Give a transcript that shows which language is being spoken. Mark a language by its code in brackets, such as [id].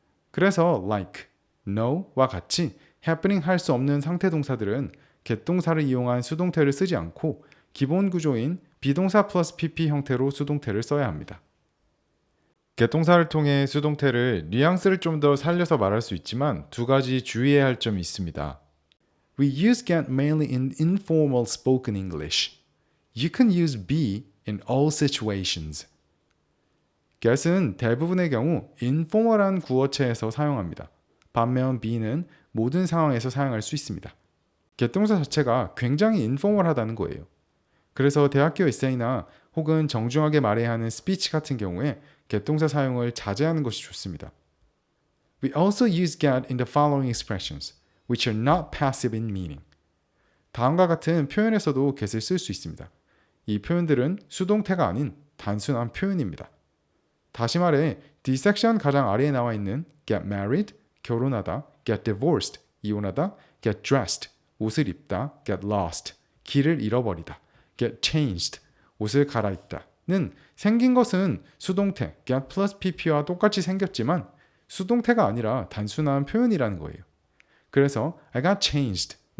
[ko] 그래서 like, know와 같이 happening 할 수 없는 상태 동사들은 get 동사를 이용한 수동태를 쓰지 않고 기본 구조인 비동사 플러스 pp 형태로 수동태를 써야 합니다. get 동사를 통해 수동태를 뉘앙스를 좀 더 살려서 말할 수 있지만 두 가지 주의해야 할 점이 있습니다. [en] We use get mainly in informal spoken English. You can use be in all situations. [ko] get은 대부분의 경우 informal한 구어체에서 사용합니다. 반면 be는 모든 상황에서 사용할 수 있습니다. get 동사 자체가 굉장히 informal하다는 거예요. 그래서 대학교 에세이나 혹은 정중하게 말해야 하는 스피치 같은 경우에 get 동사 사용을 자제하는 것이 좋습니다. [en] We also use get in the following expressions, which are not passive in meaning. [ko] 다음과 같은 표현에서도 get을 쓸 수 있습니다. 이 표현들은 수동태가 아닌 단순한 표현입니다. 다시 말해, D 섹션 가장 아래에 나와 있는 get married, 결혼하다, get divorced, 이혼하다, get dressed, 옷을 입다, get lost, 길을 잃어버리다, get changed, 옷을 갈아입다는 생긴 것은 수동태 get plus pp와 똑같이 생겼지만 수동태가 아니라 단순한 표현이라는 거예요. 그래서 [en] I got changed